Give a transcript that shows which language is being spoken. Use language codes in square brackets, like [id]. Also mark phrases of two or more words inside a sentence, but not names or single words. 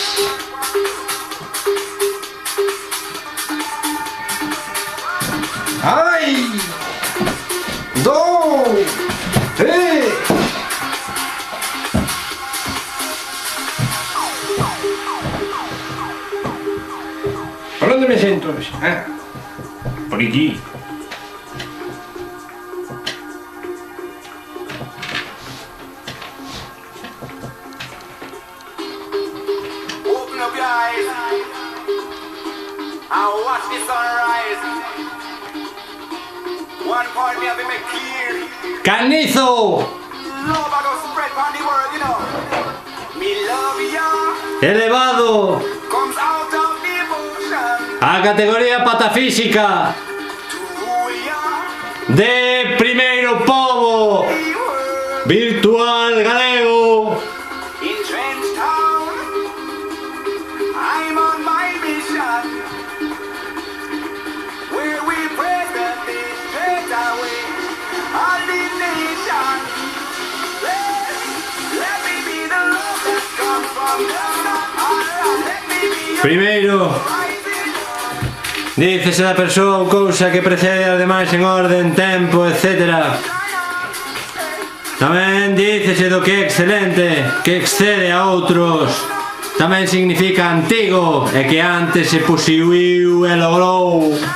[es] ¡Ai! 2, 3... ¿Por dónde me siento? Ah, por aquí. [en] Open up your eyes and watch the sunrise. One point me have to make clear. ¡Canizo! Love I go spread on the world, you know. Me love ya [gl] Elevado [en] comes out of devotion [gl] a categoría patafísica [en] to who we are. [gl] de primeiro pobo [en] We were [gl] virtual galego. [en] in Trench Town. I'm on my mission where we present this straight away. All the nation. Let me be the love that comes from down on. Let me be your [gl] Primeiro, [en] rising. [gl] dícese da persoa ou cousa que precede as demais en orden, tempo, etc. Tamén dícese do que é excelente, que excede a outros. Tamén significa antigo e que antes se posiuiu e logrou.